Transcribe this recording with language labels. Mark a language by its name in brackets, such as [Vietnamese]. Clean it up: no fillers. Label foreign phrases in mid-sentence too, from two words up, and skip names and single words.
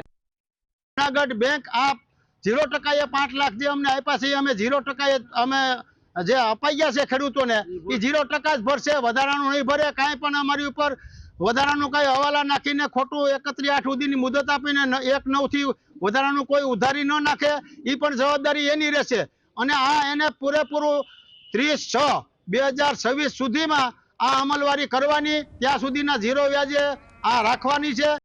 [Gujarati] જૂનાગઢ બેંક આપ 0% 5 લાખ જે અમને આપ્યા છે અમે 0% અમે જે અપાઈ ગયા હૈ ખેડૂતોને એ 0% જ ભરશે, વધારાનું નહીં ભરે। કાંઈ પણ અમારી ઉપર વધારાનું કાંઈ હવાલા નાખીને ખોટું 31/8 સુધીની મુદત આપીને 1/9 થી વધારાનું કોઈ ઉધારી ન નાખે ઈ પણ જવાબદારી એની રહેશે। અને આ એને પૂરેપૂરું 30/6/2026 સુધીમાં આ અમલવારી કરવાની, ત્યાં સુધીના 0 વ્યાજે આ રાખવાની છે।